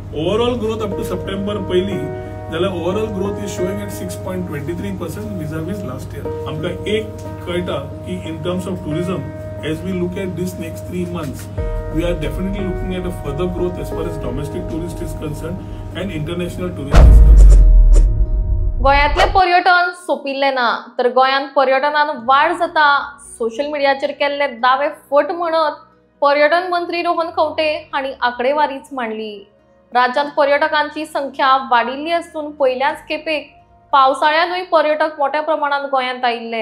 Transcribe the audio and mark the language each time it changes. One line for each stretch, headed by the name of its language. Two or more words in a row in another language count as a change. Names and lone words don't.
English: Overall growth up to September
Konkani: पहिली जाल्यार
English: overall growth is showing at 6.23% vis-a-vis last year.
Konkani: आमकां एक कळटा की
English: in terms of tourism, as we look at this next 3 months, we are definitely looking at a further growth as far as domestic tourist is concerned and international tourist is concerned.
Konkani: गोंयांतले पर्यटन सोपिल्ले ना तर गोंयांत पर्यटनान वाड जाता सोशल मिडियाचेर केल्ले दावे फट म्हणत पर्यटन मंत्री रोहन खंवटे हांणी आंकडेवारीच मांडली. राज्यांत पर्यटकांची संख्या वाडिल्ली आसून पहिल्याच खेपेक पावसाळ्यानूय पर्यटक मोठ्या प्रमाणात गोंयांत आयिल्ले.